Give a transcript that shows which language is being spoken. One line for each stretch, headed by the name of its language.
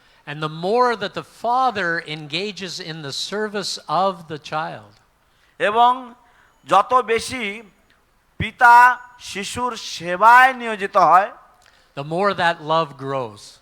English: And the more that the father engages in the service of the child,
Bangla: এবং যত বেশি পিতা শিশুর সেবায় নিয়োজিত হয়,
English: the more that love grows.